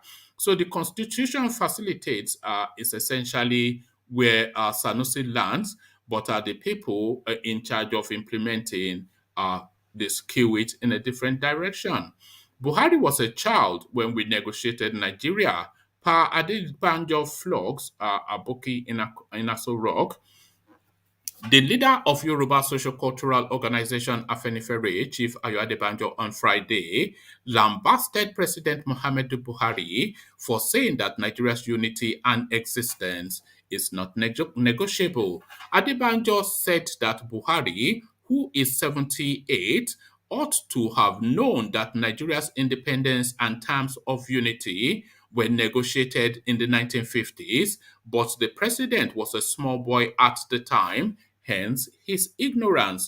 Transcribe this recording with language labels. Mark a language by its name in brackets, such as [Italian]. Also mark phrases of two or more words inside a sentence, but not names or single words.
[English] So the constitution facilitates is essentially where Sanusi lands, but are the people in charge of implementing they skew it in a different direction. Buhari was a child when we negotiated Nigeria. Pa Adebanjo flogs Aboki in Aso Rock. The leader of Yoruba social cultural organization Afenifere, Chief Ayo Adebanjo, on Friday lambasted President Muhammadu Buhari for saying that Nigeria's unity and existence is not negotiable. Adebanjo said that Buhari, who is 78, ought to have known that Nigeria's independence and terms of unity were negotiated in the 1950s, but the president was a small boy at the time, hence his ignorance.